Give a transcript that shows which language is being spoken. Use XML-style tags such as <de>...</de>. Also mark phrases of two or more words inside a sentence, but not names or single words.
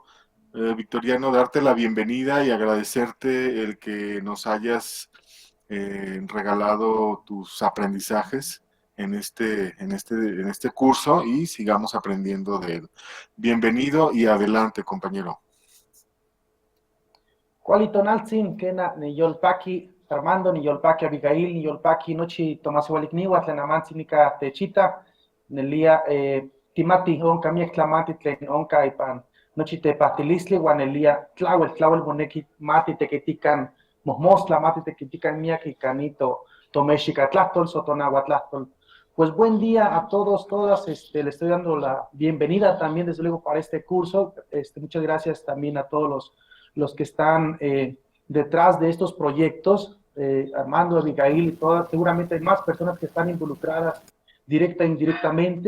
<es>Victoriano, darte la bienvenida y agradecerte el que nos hayas regalado tus aprendizajes en este curso y sigamos aprendiendo de él. Bienvenido y adelante, compañero.</es> <nah>Kuali tonaltzin kena ni yolpaki Armando, ni yolpaki Abigail, ni yolpaki nochi Tomás Walikniwa, tlenamantzin techita, nelia timati onka miek tlamati tlen onka ipan nochi tepahtilistli, wan nelia tlawel moneki mati teketikan mohmostla, mati teketikan miak ikanito tomexika tlahtol, sotonagua tlahtol.</nah> <es>Pues buen día a todos, todas. Le estoy dando la bienvenida también, desde luego, para este curso. Muchas gracias también a todos los que están detrás de estos proyectos, Armando, Abigail y todas. Seguramente hay más personas que están involucradas directa e indirectamente.</es>